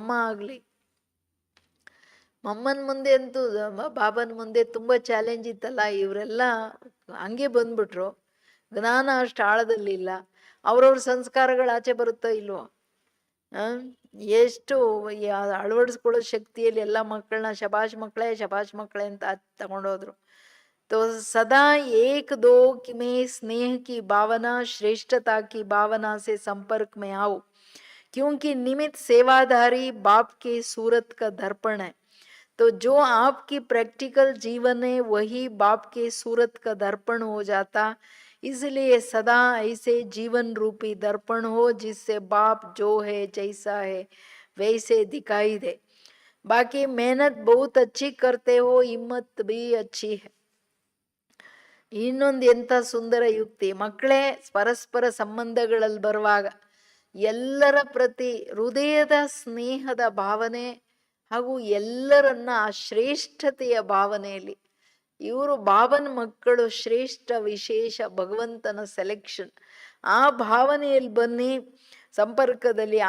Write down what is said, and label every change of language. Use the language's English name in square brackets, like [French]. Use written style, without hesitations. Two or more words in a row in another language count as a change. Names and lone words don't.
[Kannada] ಮಮ್ಮನ ಮುಂದೆ ಅಂತೂ ಬಾಬನ ಮುಂದೆ ತುಂಬ ಚಾಲೆಂಜ್ ಇತ್ತಲ್ಲ. ಇವರೆಲ್ಲ ಹಂಗೆ ಬಂದ್ಬಿಟ್ರು, ಜ್ಞಾನ ಅಷ್ಟು ಆಳದಲ್ಲಿಲ್ಲ. ಅವ್ರವ್ರ ಸಂಸ್ಕಾರಗಳು ಆಚೆ ಬರುತ್ತೋ ಇಲ್ವೋ? ಎಷ್ಟು ಅಳವಡಿಸ್ಕೊಳ್ಳೋ ಶಕ್ತಿಯಲ್ಲಿ ಎಲ್ಲ ಮಕ್ಕಳನ್ನ ಶಬಾಷ್ ಮಕ್ಕಳೇ ಅಂತ ತಗೊಂಡೋದ್ರು. [Hindi] तो सदा एक दो में स्नेह की भावना, श्रेष्ठता की भावना से संपर्क में आओ, क्योंकि निमित्त सेवाधारी बाप के सूरत का दर्पण है. तो जो आपकी प्रैक्टिकल जीवन है वही बाप के सूरत का दर्पण हो जाता. इसलिए सदा ऐसे जीवन रूपी दर्पण हो जिससे बाप जो है जैसा है वैसे दिखाई दे. बाकी मेहनत बहुत अच्छी करते हो, हिम्मत भी अच्छी है. [Kannada] ಇನ್ನೊಂದು ಎಂಥ ಸುಂದರ ಯುಕ್ತಿ ಮಕ್ಕಳೇ. ಪರಸ್ಪರ ಸಂಬಂಧಗಳಲ್ಲಿ ಬರುವಾಗ ಎಲ್ಲರ ಪ್ರತಿ ಹೃದಯದ ಸ್ನೇಹದ ಭಾವನೆ ಹಾಗೂ ಎಲ್ಲರನ್ನ ಆ ಶ್ರೇಷ್ಠತೆಯ ಭಾವನೆಯಲ್ಲಿ, ಇವರು ಬಾಬನ ಮಕ್ಕಳು, ಶ್ರೇಷ್ಠ ವಿಶೇಷ ಭಗವಂತನ ಸೆಲೆಕ್ಷನ್, ಆ ಭಾವನೆಯಲ್ಲಿ ಬನ್ನಿ ಸಂಪರ್ಕದಲ್ಲಿ.